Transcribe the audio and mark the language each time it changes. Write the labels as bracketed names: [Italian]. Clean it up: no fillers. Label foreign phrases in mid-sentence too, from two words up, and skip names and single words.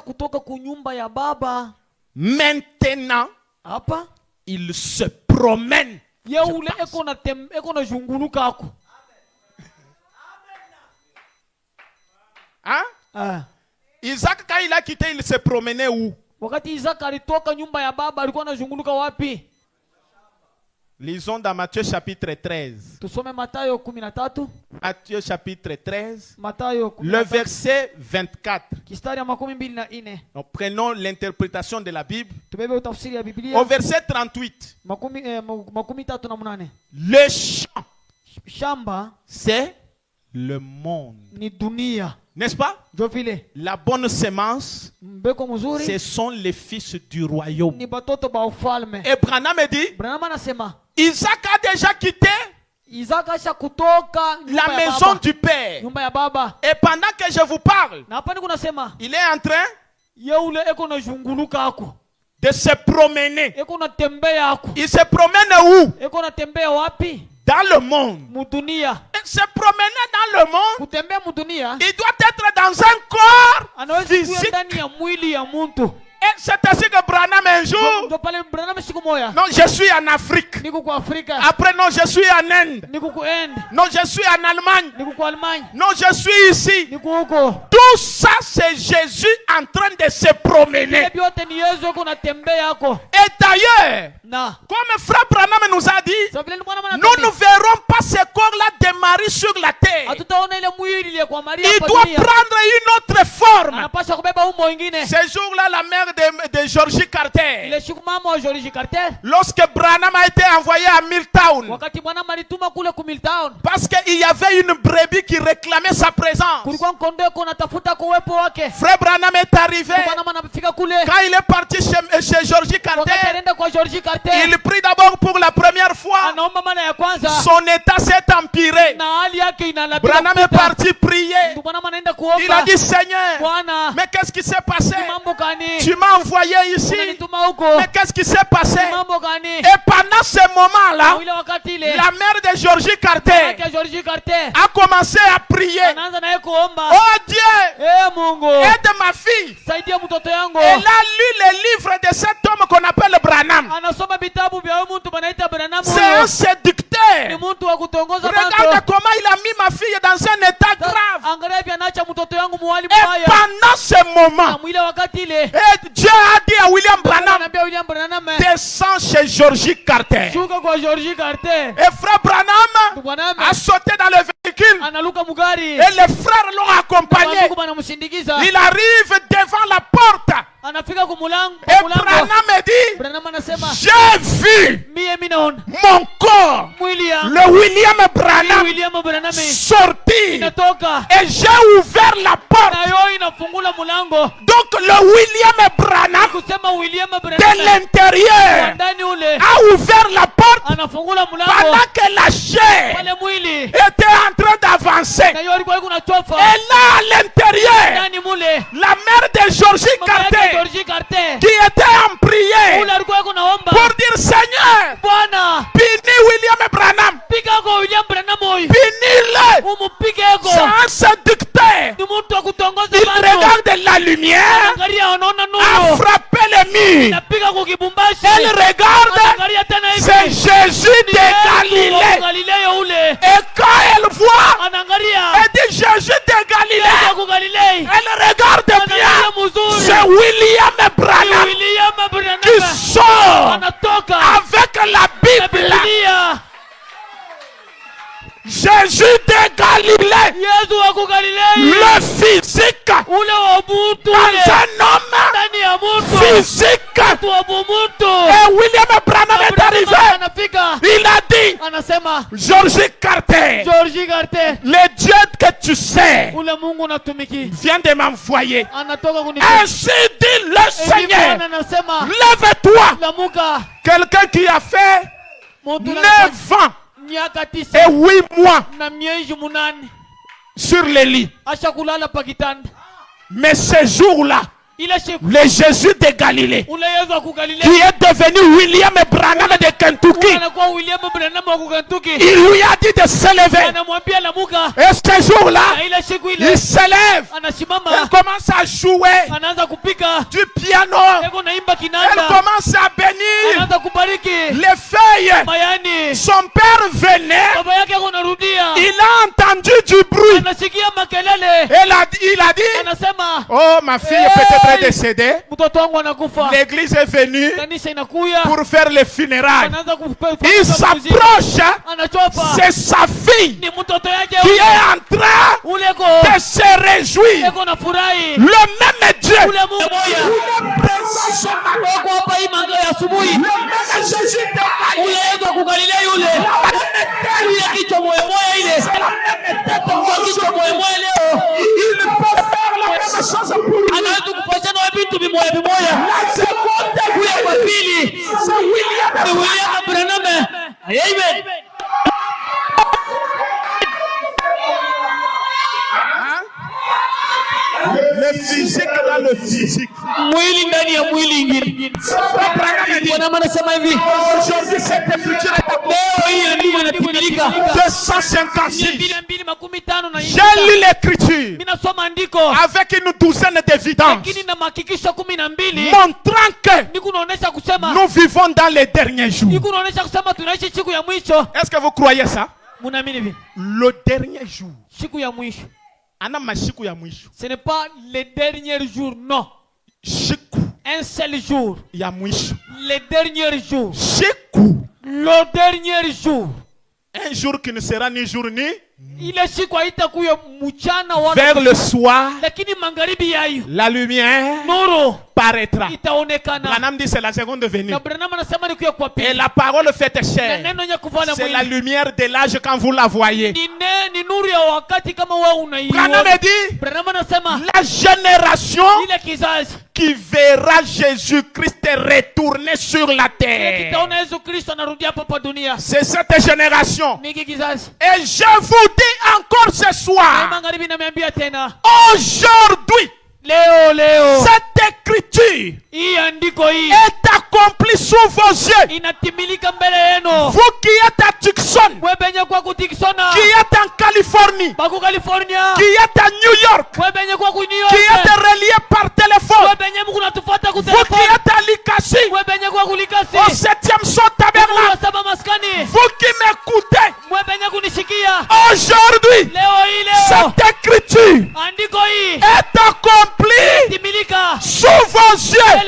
[French] Maintenant, il se promène. Hein? Isaac, quand il a quitté, il se promenait où? [Swahili] Wakati Isaka alitoka nyumba ya baba alikuwa anazunguluka wapi? [French] Lisons dans Matthieu chapitre 13. [Swahili] Tusome Mathayo 13. [French] Matthieu chapitre 13. [Swahili] Mathayo 13. [French] Le verset 24. [Swahili] Kistari ya 24. [French] Donc, prenons l'interprétation de la Bible. [Swahili] Tubebe utafsiri ya Biblia. [French] Au verset 38. [Swahili] 38. [French] Le champ, [Swahili] Shamba [French] c'est le monde. [Swahili] ni dunia. [French] N'est-ce pas? [Swahili] Jovile. [French] La bonne semence, [Swahili] Mbeko mzuri [French] ce sont les fils du royaume. [Swahili] ni batoto ba ufalme. [French] Et Branham me dit, [Swahili] Branham anasema [French] Isaac a déjà quitté [Swahili] Isaka asha kutoka [French] la maison du père. [Swahili] nyumba ya baba. [French] Et pendant que je vous parle, [Swahili] Na hapa niko nasema [French] il est en train [Swahili] yeule eko na zunguluka ako. [French] de se promener. [Swahili] Eko na tembea ako. [French] Il se promène où? [Swahili] Eko na tembea wapi? [French] Dans le monde. [Swahili] Mudunia. [French] Et se promener dans le monde, [Swahili] Kutembea mudunia [French] il doit être dans un corps [Swahili] anaweza kuwa [French] physique. [Swahili] ndani ya mwili ya mtu. [French] Et c'est ainsi que Branham un jour, [Swahili] Ndo pale Branham siku moja. [French] non, je suis en Afrique. [Swahili] Niko kwa Afrika. [French] Après, non, je suis en Inde. [Swahili] Niko ku End. [French] Non, je suis en Allemagne. [Swahili] Niko kwa Almanya. [French] Non, je suis ici. [Swahili] Niko huko. [French] Tout ça, c'est Jésus en train de se promener. [Swahili] Ile yote ni Yesu eko na tembea yako. [French] Et d'ailleurs, [Swahili] Na [French] comme frère Branham nous a dit, [Swahili] sababu ile mwana mwana [French] nous ne verrons pas ce corps-là de Marie sur la terre. [Swahili] hatutaona ile mwili ile kwa Maria [French] Il [Swahili] hapa [French] doit [Swahili] dunia. [French] prendre une autre forme. [Swahili] Anapaswa kubeba umbo mwingine. [French] Ce jour-là, la mère de Georgie Carter, [Swahili] Ile siku mama wa George Carter [French] lorsque Branham a été envoyé à Milltown, [Swahili] wakati bwana alituma kule ku Milltown, [French] parce qu'il y avait une brebis qui réclamait sa présence. [Swahili] kulikuwa kondoo natafuta kuwepo wake. [French] Frère Branham est arrivé. [Swahili] Bwana anafika kule. [French] Quand il est parti chez Georgie [Swahili] Wakati [French] Carter, [Swahili] anaenda kwa George Carter, [French] il prit d'abord pour la première fois. [Swahili] anaomba mara ya kwanza [French] Son état s'est empiré. [Swahili] na hali yake inalabika. [French] Branham est parti prier. [Swahili] Bwana anaenda [French] Il a [Swahili] kuomba. [French] dit, Seigneur, [Swahili] Bwana, [French] mais qu'est-ce qui s'est passé? [Swahili] mambo gani? [French] Tu m'as envoyé ici. [Swahili] Unanituma huko. [French] Mais qu'est-ce qui s'est passé? [Swahili] Mambo gani? [French] Et pendant ce moment-là, [Swahili] Ile wakati ile [French] la mère de Georgie Carter [Swahili] yake George Carter [French] a commencé à prier. [Swahili] anaanza naye kuomba. [French] Oh Dieu, [Swahili] Mungu, [French] aide ma fille. [Swahili] saidia mtoto yangu. [French] Elle a lu les livres de cet homme qu'on appelle Branham. [Swahili] Anasoma vitabu vya huyu mtu banaita Branham. [French] C'est un [Swahili] Ni [French] séducteur. [Swahili] mtu wa kutongoza [French] Regarde [Swahili] watu. [French] comment il a mis ma fille dans un état grave. [Swahili] Angalia hivi anaacha mtoto yangu mwali [French] Et [Swahili] mbaya. [French] pendant ce [Swahili] Na [French] moment, [Swahili] mwile wakati ile [French] et Dieu a dit à William Branham, [Swahili] anaambia William Branham, [French] descends chez Georgie Carter. [Swahili] shuka kwa George Carter. [French] Et frère Branham [Swahili] Branham [French] a sauté dans le véhicule. [Swahili] analuka mugari. [French] Et les frères l'ont accompagné. [Swahili] Wandugu banamsindikiza. [French] Il arrive devant la porte. [Swahili] Anafika kumulango. [French] Et Branham me dit, [Swahili] Branham anasema, [French] j'ai vu [Swahili] mie minaona [French] mon corps, [Swahili] mwili ya [French] le William Branham, [Swahili] William Branham [French] sortir. [Swahili] inatoka [French] Et j'ai ouvert la porte. [Swahili] na yo inafungula mulango. [French] Donc le William Branham [Swahili] Kusema William [French] de [Swahili] Branham [French] l'intérieur [Swahili] ndani ule [French] a ouvert la porte [Swahili] anafungula mulango [French] pendant que la chair [Swahili] pale mwili [French] était en train d'avancer. [Swahili] na yo alikuwa kuna chofa [French] Et là à l'intérieur, [Swahili] ndani mule [French] la mère de Georgie [Swahili] mama yake [French] Carter [Swahili] George Carter [French] qui était en prière [Swahili] ule alikuwa kunaomba [French] pour dire Seigneur, [Swahili] Bwana [French] bénis William Branham, [Swahili] piga kwa William Branham huyu [French] bénis-le. [Swahili] umupigeko. [French] C'est un séducteur. [Swahili] Ni mtu wa kutongoza [French] Il [Swahili] watu. [French] regarde la lumière, [Swahili] Angalia anaona [French] a [Swahili] nuru [French] frappé le mur. [Swahili] napiga kwa kibumbashi. [French] Elle regarde, [Swahili] Angalia tena hivi [French] c'est Jésus de Galilée. [Swahili] Galileo ule [French] Et quand elle voit, [Swahili] anaangalia [French] elle dit Jésus de Galilée. [Swahili] kwa Galilei. [French] Elle regarde bien, [Swahili] Anaangalia mzuri. [French] c'est William Branham [Swahili] William [French] qui [Swahili] Branham [French] sort [Swahili] anatoka [French] avec la [Swahili] na [French] Bible. [Swahili] Biblia. [French] Jésus de Galilée, [Swahili] Yesu wa ku Galilei [French] le physique [Swahili] ule wa butu [French] dans [Swahili] ule [French] un homme [Swahili] ndani ya mtu [French] physique. [Swahili] tu wa bumuntu. [French] Et William Branham est arrivé. [Swahili] Anafika [French] Il a dit, [Swahili] anasema [French] Georgie Carter, [Swahili] George Carter [French] le Dieu que tu sais [Swahili] ule Mungu natumiki [French] vient de m'envoyer. [Swahili] anatoka kunipa. [French] Ainsi dit le Seigneur, [Swahili] Anasema [French] lève-toi. [Swahili] lamuka [French] Quelqu'un qui a fait [Swahili] mtu [French] 9 ans [Swahili] miaka [French] et [Swahili] 9 [French] 8 mois [Swahili] na miezi 8 [French] sur le lit. [Swahili] asha kulala pakitanda. [French] Mais ce jour-là, [Swahili] Ile siku [French] le Jésus de Galilée, [Swahili] ule Yesu wa ku Galilei [French] qui est devenu William Branham de Kentucky, [Swahili] anakuwa William Branham wa ku Kentucky. [French] il lui a dit de se lever. [Swahili] Anamwambia lamuka. [French] Et ce jour-là, [Swahili] Na ile siku ile [French] il se lève. [Swahili] anasimama [French] Elle commence à jouer [Swahili] anaanza kupika [French] du piano. [Swahili] eko naimba [French] Elle [Swahili] kinanda [French] commence à bénir [Swahili] anaanza kubariki [French] les feuilles. [Swahili] mayani. [French] Son père venait. [Swahili] Baba yake ako narudia [French] Il a entendu du bruit. [Swahili] anasikia makelele [French] Il a dit, [Swahili] anasema [French] Oh, ma fille est peut-être décédée. [Swahili] Mtoto wangu anakufa. [French] L'église est venue [Swahili] Kanisa inakuya. [French] pour faire les funérailles. [Swahili] Wanaanza [French] Il s'approche. [Swahili] Anachopa. [French] C'est sa fille [Swahili] Ni mtoto yake [French] qui est en train [Swahili] uleko. [French] de se réjouir. [Swahili] Eko na furahi. [French] Le même Dieu. [Swahili] Ule Mungu moja. Wako hapa hii manga ya asubuhi. Ule Yesu ku Galilea yule. Ule kichwa moyo moyo ile. Kichwa moyo moyo leo. Anaweza kufanya na vitu vimoja vimoja. Ule kwa pili. Ni William Branham. Amen. [French] Le physique dans le physique. [Swahili] Mwili ndani ya mwili ingine. Bwana anasema hivi. [French] Aujourd'hui cette écriture est [Swahili] leo hii ndivyo inatimilika. 250. [French] J'ai lu l'écriture. [Swahili] Mimi nasoma andiko [French] avec une douzaine d'évidences. [Swahili] Lakini na mahakikisho 12 [French] montrant que [Swahili] niko naonesha kusema [French] nous vivons dans les derniers jours. [Swahili] niko naonesha kusema tunaishi siku ya mwisho. [French] Est-ce que vous croyez ça? [Swahili] Munaamini hivi? [French] Le dernier jour. [Swahili] Siku ya mwisho. Ana masiku ya mwisho. [French] Ce n'est pas le dernier jour, non. [Swahili] Siku. [French] Un seul jour. [Swahili] Ya mwisho. [French] Le dernier jour. [Swahili] Siku. [French] Le dernier jour. Un jour qui ne sera ni jour ni. [Swahili] Ile siku haitakuwa mchana wala [French] vers le soir. [Swahili] Lakini magharibi yayo. [French] La lumière. [Swahili] Nuru. [French] Paraîtra. [Swahili] Itaonekana. [French] Branham dit c'est la seconde venue. [Swahili] Na Branham anasema ni kuja kwa pili. [French] Et la parole faite chair. C'est la lumière de l'âge quand vous la voyez. [Swahili] Ni nuru ya wakati kama wewe unaiona. [French] Branham dit [Swahili] Branham anasema [French] la génération [Swahili] ile kizazi [French] qui verra Jésus-Christ retourner sur la terre. [Swahili] kitaona Yesu Kristo anarudia hapa dunia. [French] C'est cette génération. [Swahili] Niki kizazi. [French] Et je vous dis encore ce soir. [Swahili] Magharibi nimeambia tena. [French] Aujourd'hui. [Swahili] Leo. [French] Cette écriture est accomplie sous vos yeux. [Swahili] Inatimilika mbele yenu. [French] Vous qui êtes à Tucson, qui êtes en Californie, qui êtes à New York, qui êtes relié par téléphone, vous qui êtes à Likasi, au 7e son tabernacle, vous qui m'écoutez, aujourd'hui, cette écriture est accomplie sous vos yeux.